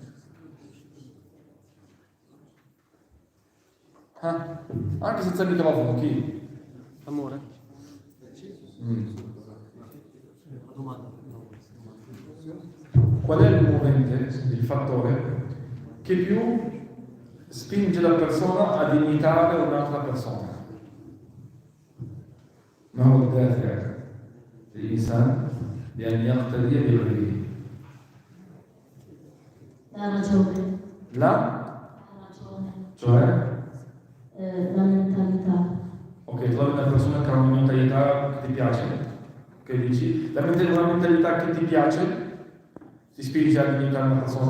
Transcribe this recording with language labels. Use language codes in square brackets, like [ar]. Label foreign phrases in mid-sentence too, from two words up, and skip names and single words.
[it] Anche senza il microfono, chi? Amore? Qual è il movente, il fattore che più spinge la persona ad imitare un'altra persona? [ar] ما هو الدافع للإنسان بأن يقتدي بغيره؟ [it] La ragione. La? La ragione. Cioè? La mentalità. Ok, trovi una persona che ha una mentalità che ti piace, che dici, una mentalità che ti piace, ti spinge ad imitare una persona?